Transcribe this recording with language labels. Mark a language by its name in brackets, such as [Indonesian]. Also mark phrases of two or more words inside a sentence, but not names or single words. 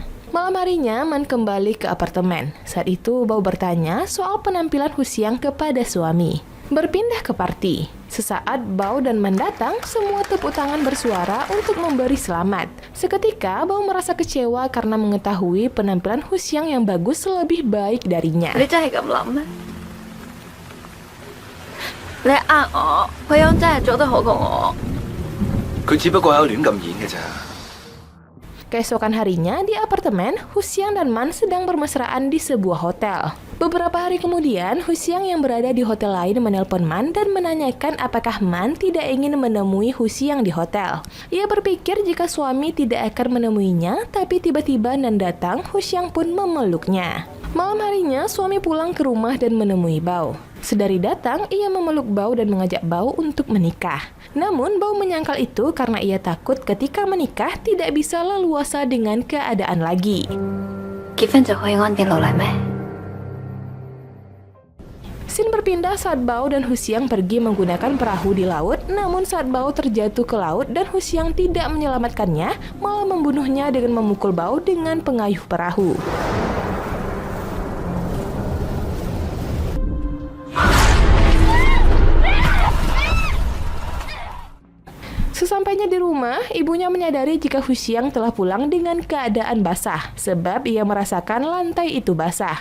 [Indonesian] Malam harinya, Man kembali ke apartemen. Saat itu, Bao bertanya soal penampilan Husiang kepada suami. Berpindah ke party. Sesaat Bao dan Man datang, semua tepuk tangan bersuara untuk memberi selamat. Seketika, Bao merasa kecewa karena mengetahui penampilan Husiang yang bagus lebih baik darinya. [Cantonese] 你真係咁諗咩？你呃我，惠陽真係做得好過我。佢只不過喺度亂咁演嘅咋。 [Indonesian] Keesokan harinya, di apartemen, Husiang dan Man sedang bermesraan di sebuah hotel. Beberapa hari kemudian, Husiang yang berada di hotel lain menelpon Man dan menanyakan apakah Man tidak ingin menemui Husiang di hotel. Ia berpikir jika suami tidak akan menemuinya, tapi tiba-tiba Nan datang, Husiang pun memeluknya. Malam harinya, suami pulang ke rumah dan menemui Bao. Sedari datang, ia memeluk Bao dan mengajak Bao untuk menikah. Namun, Bao menyangkal itu karena ia takut ketika menikah tidak bisa leluasa dengan keadaan lagi. [Cantonese] 結婚就可以安定落嚟咩？ [Indonesian] Scene berpindah saat Bao dan Husiang pergi menggunakan perahu di laut, namun saat Bao terjatuh ke laut dan Husiang tidak menyelamatkannya, malah membunuhnya dengan memukul Bao dengan pengayuh perahu. Sesampainya di rumah, ibunya menyadari jika Husiang telah pulang dengan keadaan basah, sebab ia merasakan lantai itu basah.